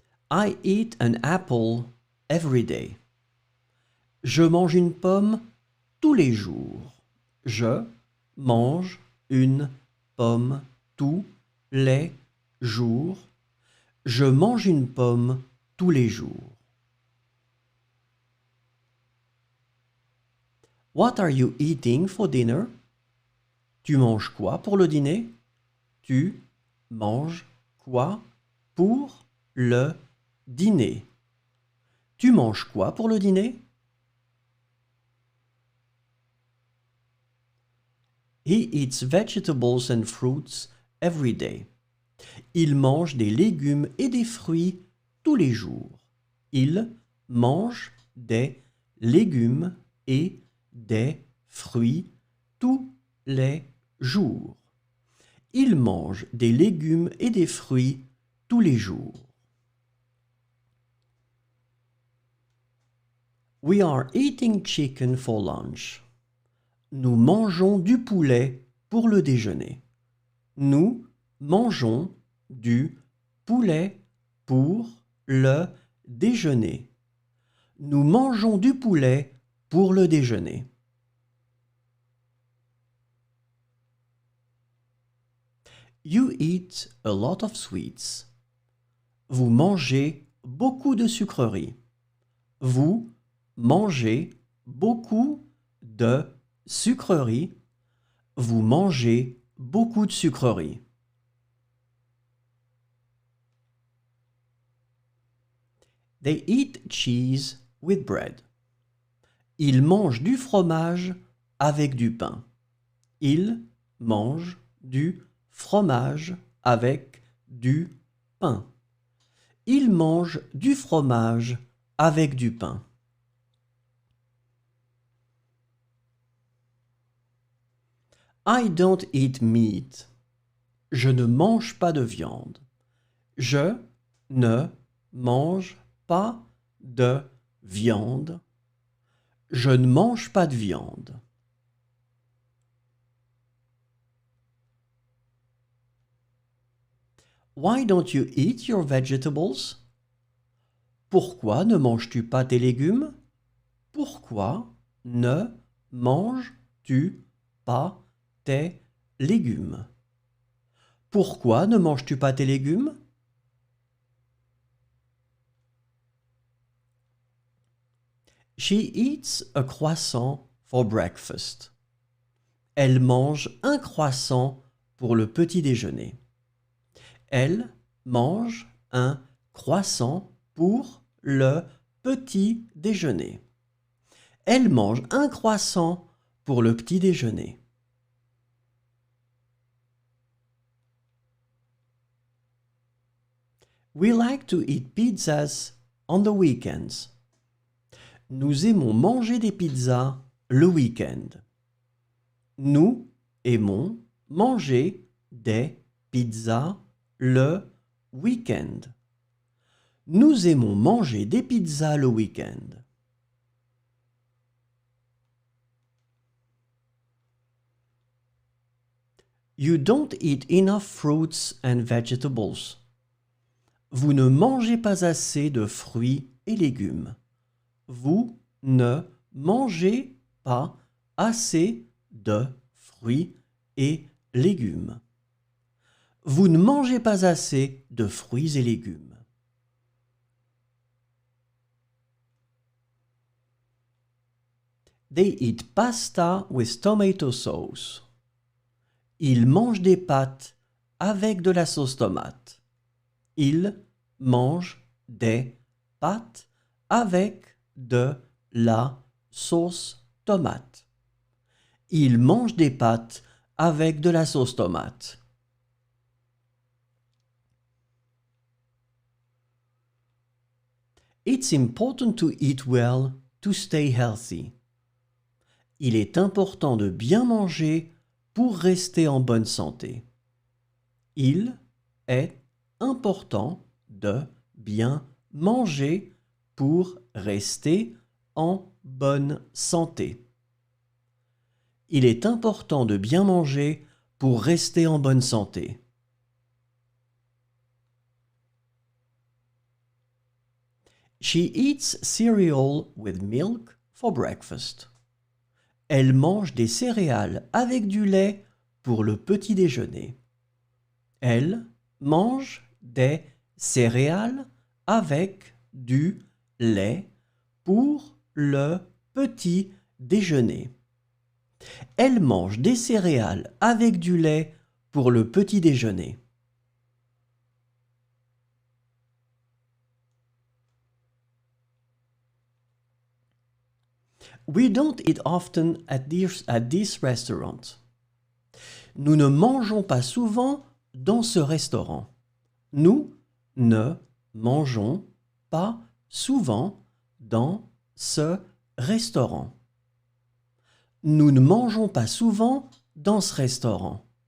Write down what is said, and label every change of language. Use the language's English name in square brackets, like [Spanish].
[English] I eat an apple every day. [French] Je mange une pomme tous les jours. Je mange une pomme tous les jours. Je mange une pomme tous les jours. [English] What are you eating for dinner? [French] Tu manges quoi pour le dîner? Tu manges quoi pour le dîner? Tu manges quoi pour le dîner? [English] He eats vegetables and fruits every day. [French] Il mange des légumes et des fruits tous les jours. Il mange des légumes et des fruits tous les jours. Il mange des légumes et des fruits tous les jours. [English] We are eating chicken for lunch. [French] Nous mangeons du poulet pour le déjeuner. Nous mangeons du poulet pour le déjeuner. Nous mangeons du poulet pour le déjeuner. [English] You eat a lot of sweets. [French] Vous mangez beaucoup de sucreries. Vous mangez beaucoup de sucreries. Vous mangez beaucoup de sucreries. [English] They eat cheese with bread. [French] Ils mangent du fromage avec du pain. Ils mangent du fromage avec du pain. Ils mangent du fromage avec du pain. [English] I don't eat meat. [French] Je ne mange pas de viande. Je ne mange pas de viande. Je ne mange pas de viande. [English] Why don't you eat your vegetables? [French] Pourquoi ne manges-tu pas tes légumes? Pourquoi ne manges-tu pas tes légumes? Pourquoi ne manges-tu pas tes légumes? [English] She eats a croissant for breakfast. [French] Elle mange un croissant pour le petit déjeuner. Elle mange un croissant pour le petit déjeuner. Elle mange un croissant pour le petit déjeuner. [English] We like to eat pizzas on the weekends. [French] Nous aimons manger des pizzas le week-end. Nous aimons manger des pizzas le week-end. Nous aimons manger des pizzas le week-end. [English] You don't eat enough fruits and vegetables. [French] Vous ne mangez pas assez de fruits et légumes. Vous ne mangez pas assez de fruits et légumes. Vous ne mangez pas assez de fruits et légumes. [English] They eat pasta with tomato sauce. [French] Ils mangent des pâtes avec de la sauce tomate. Ils mangent des pâtes avec de la sauce tomate. Ils mangent des pâtes avec de la sauce tomate. [English] It's important to eat well to stay healthy. [French] Il est important de bien manger pour rester en bonne santé. Il est important de bien manger pour rester en bonne santé. Il est important de bien manger pour rester en bonne santé. [English] She eats cereal with milk for breakfast. [French] Elle mange des céréales avec du lait pour le petit déjeuner. Elle mange des céréales avec du lait pour le petit déjeuner. Elle mange des céréales avec du lait pour le petit déjeuner. [English] We don't eat often at this restaurant. [French] Nous ne mangeons pas souvent dans ce restaurant. Nous ne mangeons pas souvent dans ce restaurant. Nous ne mangeons pas souvent dans ce restaurant.